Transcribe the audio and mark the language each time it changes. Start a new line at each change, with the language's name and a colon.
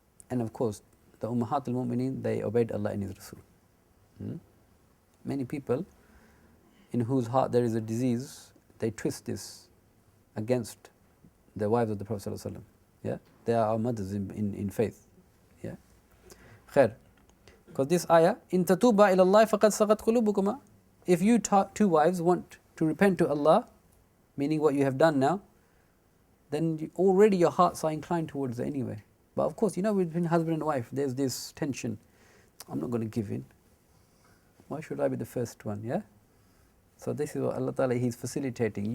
English: And of course, the Ummahat al-Mu'mineen, they obeyed Allah and His Rasul. Many people in whose heart there is a disease, they twist this against the wives of the Prophet ﷺ. Yeah? They are our mothers in faith. Yeah? Khair. Because this ayah,
Arabic: إِن تَتُوبَا إِلَى اللَّهِ فَقَدْ سَغَتْ قُلُوبُكُمَا.
English: If you two wives want to repent to Allah, meaning what you have done now, then already your hearts are inclined towards it anyway. But of course, between husband and wife, there's this tension. I'm not going to give in. Why should I be the first one? Yeah? So this is what Allah Ta'ala, He's facilitating.